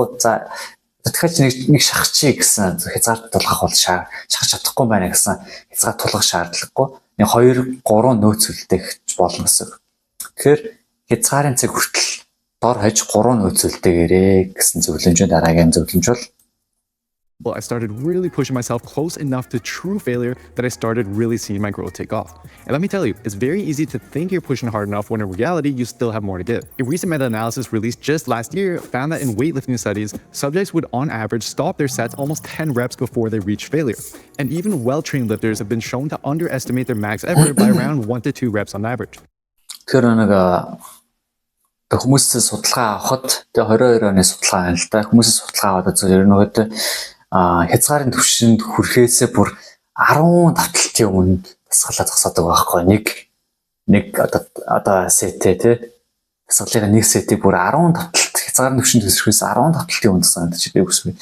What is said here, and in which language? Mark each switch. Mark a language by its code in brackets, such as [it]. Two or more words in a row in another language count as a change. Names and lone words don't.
[mn] За тэгэхээр нэг шахчихъя гэсэн хязгаарт тулгах бол шахаж чадахгүй байна гэсэн хязгаар тулгах шаардлагагүй. Нэг 2 3 нөөц үлдээх болно гэсэн. Тэгэхээр хязгаарын цаг хүртэл дор хаяж 3 нөөц үлдээгээрээ гэсэн зөвлөмжийн дараагийн зөвлөмж бол [en] I started really pushing myself close enough to true failure that I started really seeing my growth take off. And let me tell you, it's very easy to think you're pushing hard enough when in reality, you still have more to give. A recent meta-analysis released just last year found that in weightlifting studies, subjects would on average stop their sets almost 10 reps before they reach failure. And even well-trained lifters have been shown to underestimate their max effort by around 1 to 2 reps on average. [mn] Тэгэхээр нэг хүмүүсээс судалгаа авахад тэгээ 22 оны судалгаа байна л да. Хүмүүсээс судалгаа аваад зөв ерөнхийдөө хязгаарын түвшинд хүрэхээсээ бүр 10 давталтын өмнө дасгалаа зогсоодог байхгүй. Нэг одоо сетээ тий дасгалын нэг сетийг бүр 10 давталт хязгаарын түвшинд хүрэхээс 10 давталтын өмнө дасгалаа чи би үгүй.